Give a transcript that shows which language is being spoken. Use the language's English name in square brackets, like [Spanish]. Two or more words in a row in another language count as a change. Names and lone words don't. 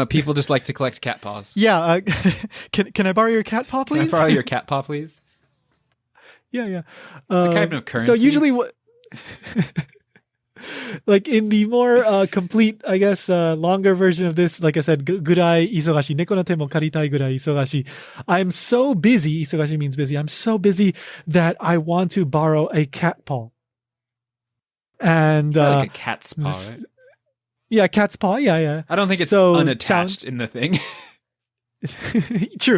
[English] People just like to collect cat paws. Yeah. Can I borrow your cat paw, please? Can I borrow your cat paw, please? Yeah. It's a kind of currency. So usually what, like in the more complete, I guess, longer version of this, like I said, [Japanese] ぐらい忙しい, 猫の手も借りたいぐらい忙しい. [English] I'm so busy, isogashi means busy, I'm so busy that I want to borrow a cat paw. And like a cat's paw, right? Yeah, cat's paw, yeah. I don't think it's So unattached in the thing. True.